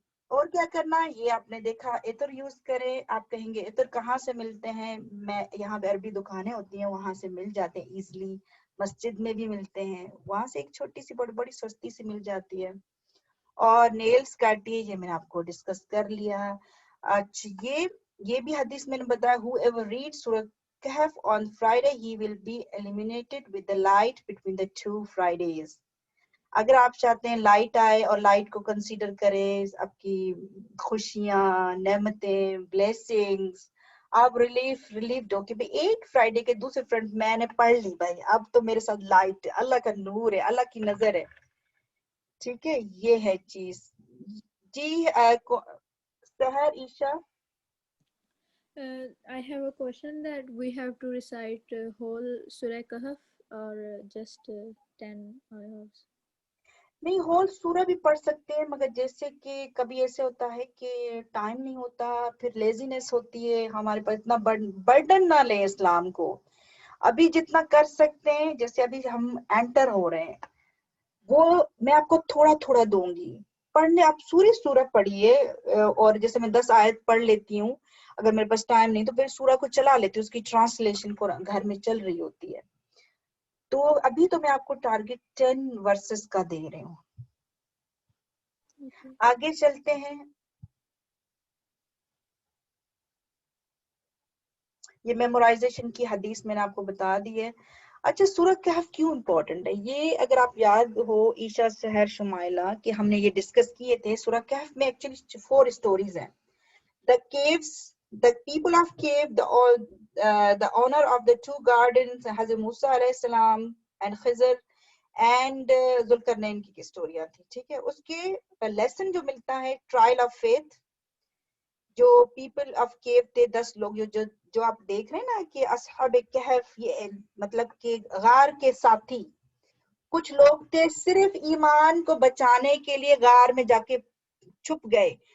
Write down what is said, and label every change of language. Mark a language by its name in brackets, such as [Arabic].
[Urdu] اور کیا کرنا ہے, یہ آپ نے دیکھا, عطر یوز کریں. آپ کہیں گے عطر کہاں سے ملتے ہیں, میں یہاں پہ عربی دکانیں ہوتی ہیں وہاں سے مل جاتے ہیں ایزلی, مسجد میں بھی ملتے ہیں, وہاں سے ایک چھوٹی سی بڑی سستی سی مل جاتی ہے. اور نیلز کاٹیے, یہ میں نے آپ کو ڈسکس کر لیا. اچھا یہ بھی حدیث میں نے بتایا, [English] whoever reads Surah Kahf on Friday he will be illuminated with the light between the two Fridays. [Urdu] اگر آپ چاہتے ہیں لائٹ آئے اور لائٹ کو کنسیڈر کریں, آپ کی خوشیاں, نعمتیں, بلیسنگز, آپ ریلیف ہو کہ بھائی ایک فرائیڈے کے دوسرے فرنٹ میں نے پڑھ لی, بھائی اب تو میرے ساتھ لائٹ ہے, اللہ کا نور ہے, اللہ کی نظر ہے. ٹھیک ہے, یہ ہے چیز. جی سحر Aisha. [English] I have a question that we have to recite whole Surah Kahf or just 10 ayahs. [Urdu] نہیں, ہول سورہ بھی پڑھ سکتے ہیں, مگر جیسے کہ کبھی ایسے ہوتا ہے کہ ٹائم نہیں ہوتا, پھر لیزینس ہوتی ہے ہمارے پاس, اتنا برڈن نہ لیں اسلام کو. ابھی جتنا کر سکتے ہیں, جیسے ابھی ہم انٹر ہو رہے ہیں, وہ میں آپ کو تھوڑا تھوڑا دوں گی پڑھنے. آپ سوری سورہ پڑھیے, اور جیسے میں 10 آیت پڑھ لیتی ہوں, اگر میرے پاس ٹائم نہیں تو پھر سورہ کو چلا لیتی ہوں, اس کی ٹرانسلیشن گھر میں چل رہی ہوتی ہے. تو ابھی تو میں آپ کو ٹارگٹ 10 ورسز کا دے رہی ہوں. [English] Okay. [Urdu] آگے چلتے ہیں. یہ میمورائزیشن کی حدیث میں نے آپ کو بتا دی ہے. اچھا سورہ کہف کیوں امپورٹنٹ ہے؟ یہ اگر آپ یاد ہو عیشا سحر شمائلہ کہ ہم نے یہ ڈسکس کیے تھے، سورہ کہف میں ایکچولی 4 اسٹوریز ہیں. [English] The caves, the people of cave, the owner of the 2 gardens, Hazrat Musa علیہ السلام and Khizr and ذوالقرنین [Urdu] کی اسٹوریاں تھی. ٹھیک ہے، اس کے لیسن جو ملتا ہے ٹرائل آف فیتھ. جو پیپل آف کیو تھے 10 لوگ، جو آپ دیکھ رہے ہیں نا کہ اصحاب کہف، یہ مطلب کہ غار کے ساتھی کچھ لوگ تھے، صرف ایمان کو بچانے کے لیے غار میں جا کے چھپ گئے.